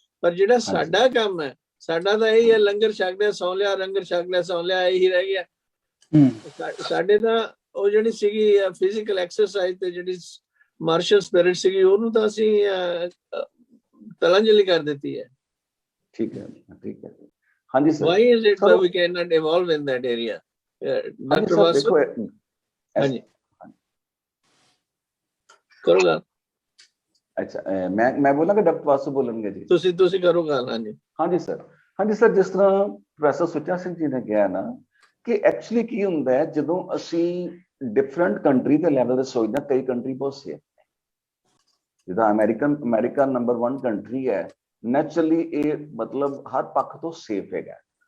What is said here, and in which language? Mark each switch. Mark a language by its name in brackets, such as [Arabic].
[Punjabi] ਪਰ ਜਿਹੜਾ ਸਾਡਾ ਕੰਮ ਹੈ, ਸਾਡਾ ਤਾਂ ਇਹੀ ਹੈ, ਲੰਗਰ ਛਕ ਲਿਆ ਸੌਂ ਲਿਆ, ਲੰਗਰ ਛਕ ਲਿਆ ਸੌਂ ਲਿਆ, ਇਹੀ ਰਹਿ ਗਿਆ। ਸਾਡੇ ਤਾਂ ਉਹ ਜਿਹੜੀ ਸੀਗੀ ਫਿਜ਼ੀਕਲ ਐਕਸਰਸਾਈਜ਼ ਤੇ ਜਿਹੜੀ ਮਾਰਸ਼ਲ ਸਪਿਰਿਟ ਸੀਗੀ, ਉਹਨੂੰ ਤਾਂ ਅਸੀਂ ਤਲਾਂਜਲੀ ਕਰ ਦਿੱਤੀ ਹੈ। ਠੀਕ ਹੈ, ਠੀਕ ਹੈ। ਹਾਂਜੀ sir, [English] why is it that we cannot evolve in that area? Dr. [Punjabi] Vasu, ਹਾਂਜੀ ਕਰੋ ਗੱਲ। ਅੱਛਾ, ਮੈਂ ਬੋਲਾਂਗਾ, ਡਾਕਟਰ ਵਾਸੂ ਬੋਲਣਗੇ ਜੀ? ਤੁਸੀਂ ਕਰੋ ਗੱਲ। ਹਾਂਜੀ ਹਾਂਜੀ ਸਰ, ਜਿਸ ਤਰ੍ਹਾਂ ਪ੍ਰੋਫੈਸਰ ਸੁੱਚਾ ਸਿੰਘ ਜੀ ਨੇ ਕਿਹਾ ਨਾ ਕਿ ਐਕਚੁਅਲੀ ਕੀ ਹੁੰਦਾ ਹੈ, ਜਦੋਂ ਅਸੀਂ ਡਿਫਰੈਂਟ ਕੰਟਰੀ ਦੇ ਲੈਵਲ ਤੇ ਸੋਚਦੇ, ਕਈ ਕੰਟਰੀ ਬਹੁਤ ਸੇਫ ਨੇ, ਜਿੱਦਾਂ ਅਮਰੀਕਾ ਨੰਬਰ 1 ਕੰਟਰੀ ਹੈ, ਨੈਚੁਰਲੀ ਇਹ ਮਤਲਬ ਹਰ ਪੱਖ ਤੋਂ ਸੇਫ ਹੈਗਾ।